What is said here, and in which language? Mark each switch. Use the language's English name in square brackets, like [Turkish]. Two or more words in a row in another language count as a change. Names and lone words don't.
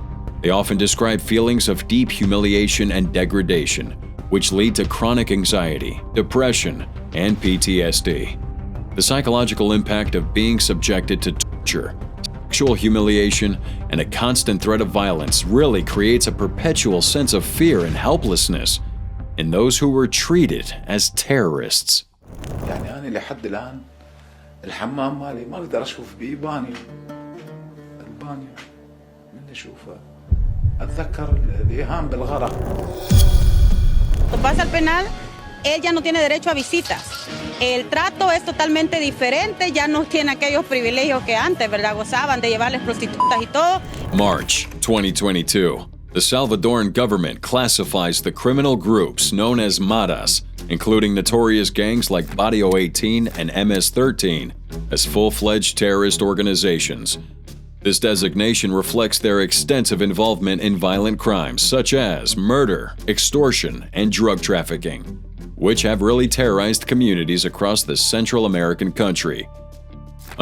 [English] They often describe feelings of deep humiliation and degradation, which lead to chronic anxiety, depression, and PTSD. The psychological impact of being subjected to torture, sexual humiliation, and a constant threat of violence really creates a perpetual sense of fear and helplessness in those who were treated as terrorists. [Arabic] يعني أنا لحد الآن الحمام مالي ما أقدر أشوف بيه البانيو من أشوفه أتذكر الإيهام بالغرق. [Spanish] Cuando pasa al penal, él ya no tiene derecho a visitas. El trato es totalmente diferente, ya no tiene aquellos privilegios que antes, ¿verdad? Gozaban de llevarles prostitutas y todo. [English] March 2022. The Salvadoran government classifies the criminal groups known as Maras, including notorious gangs like Barrio 18 and MS-13, as full-fledged terrorist organizations. This designation reflects their extensive involvement in violent crimes such as murder, extortion, and drug trafficking, which have really terrorized communities across the Central American country.